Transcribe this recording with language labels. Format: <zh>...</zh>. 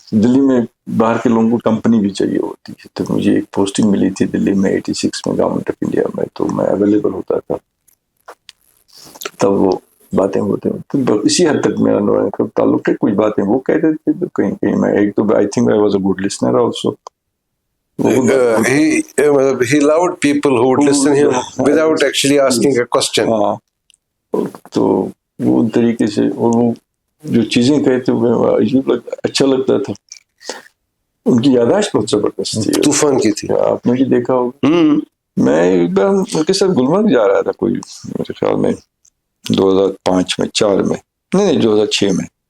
<ur>دلی میں باہر کے لوگوں کو کمپنی بھی چاہیے ہوتی ہے, تو مجھے ایک پوسٹنگ ملی تھی دلی میں 86 میں گورنمنٹ آف انڈیا میں, تو میں اویلیبل ہوتا تھا. تب وہ باتیں ہوتے ہیں. اسی حد تک میرا نورانی کا تعلق ہے. کچھ باتیں وہ کہتے تھے تو کہیں کہیں میں, ایک تو</ur> <en>I think I was a good listener also. he allowed people who would listen him without actually asking a question.</en> <ur>ہاں, تو وہ ان طریقے سے, اور وہ جو چیزیں کہتے ہوئے عجیب اچھا لگتا تھا. ان کی یاداشت بہت زبردست تھی, طوفان کی تھی. آپ نے بھی دیکھا ہوگا. میں ایک بار ان کے ساتھ گلمرگ جا رہا تھا, کوئی میرے خیال میں 2005 میں 4 میں نہیں 2006 میں.</ur>